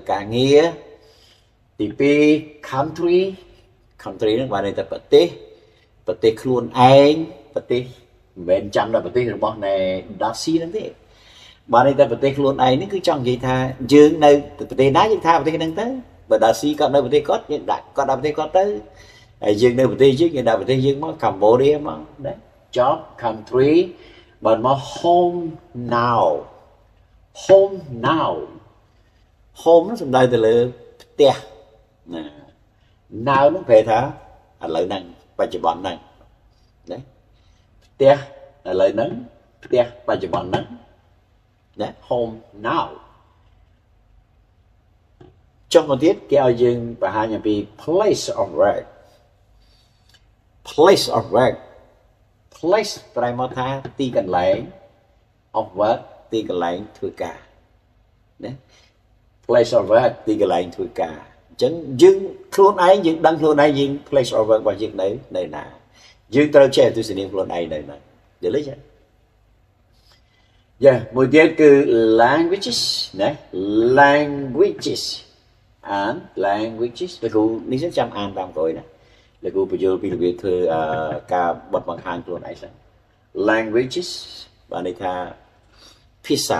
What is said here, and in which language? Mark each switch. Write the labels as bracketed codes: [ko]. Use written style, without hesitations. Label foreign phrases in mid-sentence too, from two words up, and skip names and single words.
[km] ការងារទី2 country ហ្នឹងបានន័យថាប្រទេសខ្លួនឯងប្រទេសមិនមែនចាំដល់ប្រទេសរបស់នៃ Darcy ហ្នឹងទេបានន័យថាប្រទេសខ្លួនឯងនេះគឺចង់និយាយថាយើងនៅប្រទេសណាយើងថាប្រទេសហ្នឹងទៅបើ Darcy គាត់នៅប្រទេសគាត់យើងដាក់គាត់ដល់ប្រទេសគាត់ទៅហើយយើងនៅប្រទេសយើងដាក់ប្រទេសយើងមក Cambodia មកណា [en] job country [km] បានមក [en] home now home [km] ហ្នឹងសំដៅទៅលើផ្ទះណា now ហ្នឹងប្រែថាឥឡូវហ្នឹងបច្ចុប្បន្នហ្នឹងណាផ្ទះឥឡូវហ្នឹងផ្ទះបច្ចុប្បន្នហ្នឹងណា [en] home now [km] ចុះមកទៀតគេឲ្យយើងបង្ហាញអំពី [en] place of work place [km] ប្រែមកថាទីកន្លែង [en] of work [km] ទីកន្លែងធ្វើការណា [en] place of work [km] ទីកន្លែងធ្វើការអញ្ចឹងយើងខ្លួនឯងយើងដឹងខ្លួនឯងយើង [en] place of work [km] របស់យើងនៅណាយើងត្រូវចេះទស្សនាខ្លួនឯងនៅណាយល់ទេចា យ៉ាមួយទៀតគឺ languages ណា languages លោកគ្រូនេះចាំអានតាមក្រោយណាលោកគ្រូបញ្យល់ពីរបៀបធ្វើការបត់បង្ហាញខ្លួនឯងសិន languages បានន័យថាភា